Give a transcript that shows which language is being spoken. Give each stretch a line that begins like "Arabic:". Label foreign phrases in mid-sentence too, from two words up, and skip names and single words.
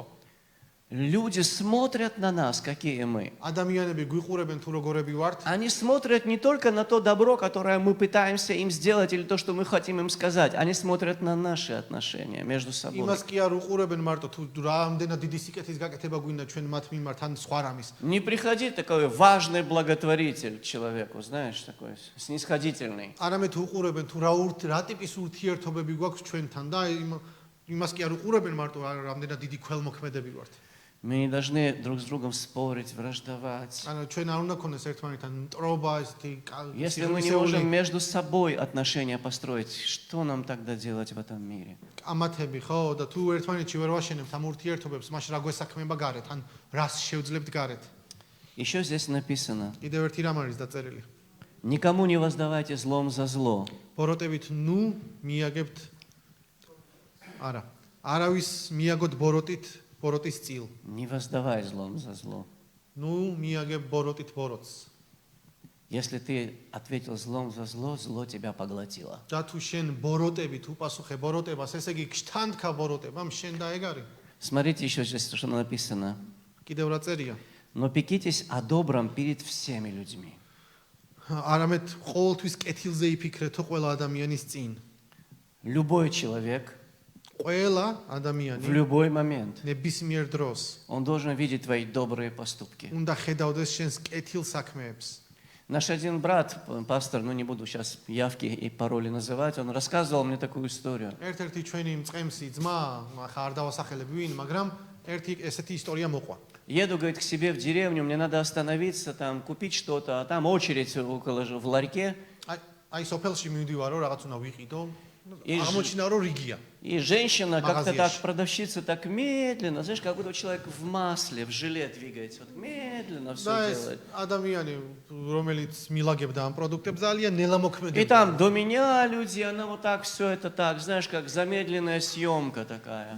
Russian: Люди смотрят на нас, какие мы.
Georgian: ადამიანები გვიყურებენ თუ როგორები ვართ.
Russian: Они смотрят не только на то добро, которое мы пытаемся им сделать, или то, что мы хотим им сказать. Они смотрят на наши отношения между собой.
Georgian: იმას კი არ უყურებენ მარტო თუ რამდენად დიდი სიკეთის გაკეთება გვინდა ჩვენ მათ მიმართ ან სხვა რამის.
Russian: Не приходи такой важный благотворитель к человеку, знаешь, такой снисходительный.
Georgian: არამედ უყურებენ თუ რა ტიპის ურთიერთობები გვაქვს ჩვენთან და იმას კი არ უყურებენ მარტო რამდენად დიდი ქველმოქმედები ვართ.
Russian: Мы не должны друг с другом спорить, враждовать.
Georgian: ანუ ჩვენ არ უნდა გქონდეს ერთმანეთთან მტრობა, ესეთი
Russian: Если мы не можем между собой отношения построить, что нам тогда делать в этом мире?
Georgian: კამათები ხო და თუ ერთმანეთში ვერ ვაშენებთ ამ ურთიერთობებს, მაშ რა გვესაქმება გარეთ, ან რას შევძლებთ გარეთ?
Russian: Еще здесь написано:
Georgian: კიდევ ერთი რამ არის დაწერილი.
Russian: никому не воздавайте злом за зло.
Georgian: ბოროტებით ნუ მიაგებთ არა. არავის მიაგოთ ბოროტის წილ.
Russian: Не воздавай злом за зло.
Georgian: ნუ მიაგებ ბოროტით ბოროტს.
Russian: Если ты ответил злом за зло, зло тебя поглотило.
Georgian: და თუ შენ ბოროტებით უპასუხე ბოროტებას, ესე იგი გშთანთქა ბოროტებამ შენ დაეგარი.
Russian: Смотрите еще здесь, что написано.
Georgian: კიდევ რა წერია?
Russian: Но пекитесь о добром перед всеми людьми.
Georgian: არამედ ყოველთვის კეთილზე იფიქრეთო ყველა ადამიანის წინ.
Russian: Любой человек
Georgian: ყველა
Russian: в
Georgian: ადამიანი
Russian: любой момент,
Georgian: ნებისმიერ დროს
Russian: он должен видеть твои добрые поступки.
Georgian: უნდა ხედავდეს შენს კეთილ საქმეებს.
Russian: Наш один брат, пастор, ну не буду сейчас явки и пароли называть, он рассказывал мне такую историю.
Georgian: ერთ-ერთი ჩვენი მწყემსი ძმა, ხა არ დავასახელებ ვინ, მაგრამ ერთი ესეთი ისტორია მოყვა.
Russian: Еду, говорит, к себе в деревню, мне надо остановиться, там, купить что-то, а там очередь около в ларьке.
Georgian: აი სოფელში მივდივარო, რაღაც უნდა ვიყიდო.
Russian: И
Georgian: აღმოჩინა რომ რიგია.
Russian: И женщина как-то так, Магазинчик. продавщица так медленно, знаешь, как будто человек в масле, в желе двигается. Вот медленно все
Georgian: და ეს
Russian: делает.
Georgian: ადამიანი, რომელიც მილაგებდა ამ პროდუქტებს, ძალიან ნელა
Russian: И
Georgian: მოქმედებდა.
Russian: там до меня люди, она вот так все это так, знаешь, как замедленная съемка такая.